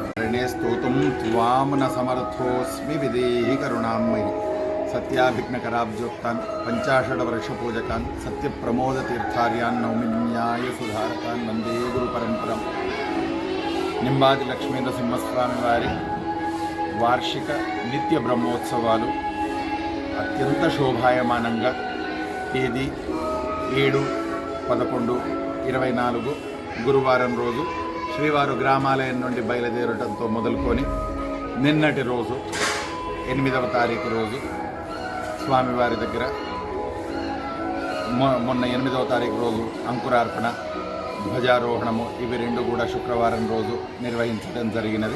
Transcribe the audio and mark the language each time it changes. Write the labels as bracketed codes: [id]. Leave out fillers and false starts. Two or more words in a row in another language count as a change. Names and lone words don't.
[sa] पुण्यश्लोकपारायणे स्तोतुं त्वां न समर्थोऽस्मि विदेहि करुणामयि सत्याभिघ्नकराब्जोक्तान् पञ्चाषड्वर्षपूजकान् सत्यप्रमोदतीर्थार्यान् नौमिन्यायसुधारकान् वन्दे गुरुपरम्पराम् [te] నింబాది లక్ష్మీనరసింహస్వామి వారి వార్షిక నిత్య బ్రహ్మోత్సవాలు అత్యంత శోభాయమానంగా తేదీ 7-11-24 గురువారం రోజు శ్రీవారు గ్రామాలయం నుండి బయలుదేరటంతో మొదలుకొని నిన్నటి రోజు 8వ తారీఖు రోజు స్వామివారి దగ్గర మొన్న 8వ తారీఖు రోజు అంకురార్పణ ధ్వజారోహణము ఇవి రెండు కూడా శుక్రవారం రోజు నిర్వహించడం జరిగినది.